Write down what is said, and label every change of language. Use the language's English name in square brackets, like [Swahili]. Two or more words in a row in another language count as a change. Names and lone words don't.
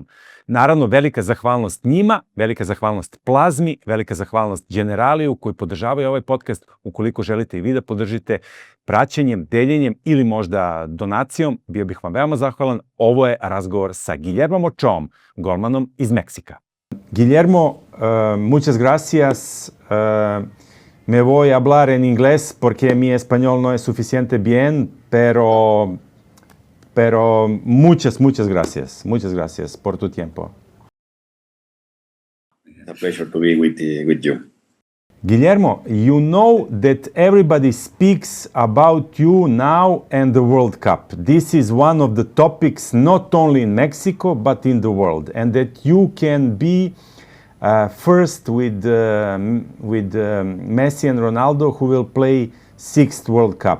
[Serbian] Naravno, velika zahvalnost njima, velika zahvalnost Plazmi, velika zahvalnost Generaliju koji podržavaju ovaj podcast. Ukoliko želite i vi da podržite praćenjem, deljenjem ili možda donacijom, bio bih vam veoma zahvalan. Ovo je razgovor sa Guillermom Ochoom, golmanom iz Meksika. [Spanish] Guillermo, muchas gracias. Me voy a hablar en inglés porque mi español no es suficiente bien, pero muchas gracias. Muchas gracias por tu tiempo. [English] It's a pleasure to be with you. Guillermo, you know that everybody speaks about you now and the World Cup. This is one of the topics not only in Mexico but in the world, and that you can be first with Messi and Ronaldo, who will play 6th World Cup.